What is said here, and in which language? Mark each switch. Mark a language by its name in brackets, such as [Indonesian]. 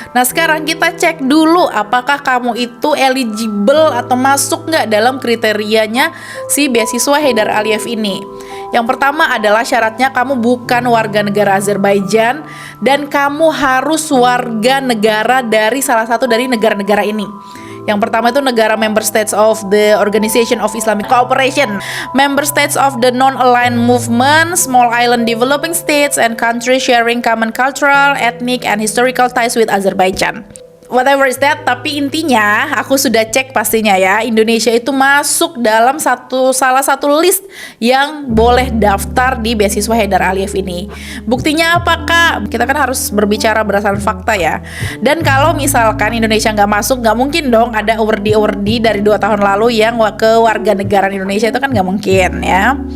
[Indonesian] Nah, sekarang kita cek dulu apakah kamu itu eligible atau masuk nggak dalam kriterianya si beasiswa Haidar Alif ini. Yang pertama adalah syaratnya kamu bukan warga negara Azerbaijan dan kamu harus warga negara dari salah satu dari negara-negara ini. Yang pertama itu negara [English] member states of the Organization of Islamic Cooperation, member states of the Non-Aligned Movement, small island developing states, and countries sharing common cultural, ethnic, and historical ties with Azerbaijan. Whatever is that, [Indonesian] tapi intinya aku sudah cek pastinya ya, Indonesia itu masuk dalam salah satu list yang boleh daftar di beasiswa Haidar Alif ini. Buktinya apa Kak? Kita kan harus berbicara berdasarkan fakta ya. Dan kalau misalkan Indonesia nggak masuk, nggak mungkin dong ada awardee dari 2 tahun lalu yang ke warga negara Indonesia, itu kan nggak mungkin ya.